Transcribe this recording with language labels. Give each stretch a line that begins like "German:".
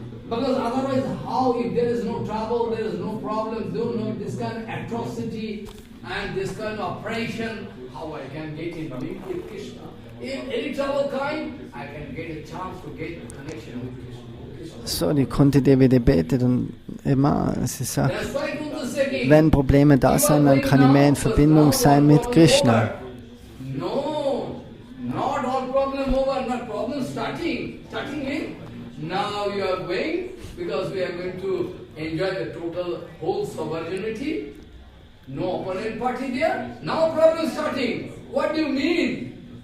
English: Because otherwise, how, if there is no trouble, there is no problem, no this kind of atrocity and this kind of oppression, how I can get in link with Krishna? If any trouble kind, I can get a chance to get a connection with Krishna.
German: So, die Kunti Devi, die betet und immer, sie sagt, wenn Probleme da sind, dann kann ich mehr in Verbindung sein mit Krishna.
English: No, not all problem over, not problem starting in. Now you are going, because we are going to enjoy the total whole sovereignty. No opponent party there. Now problem starting. What do you mean?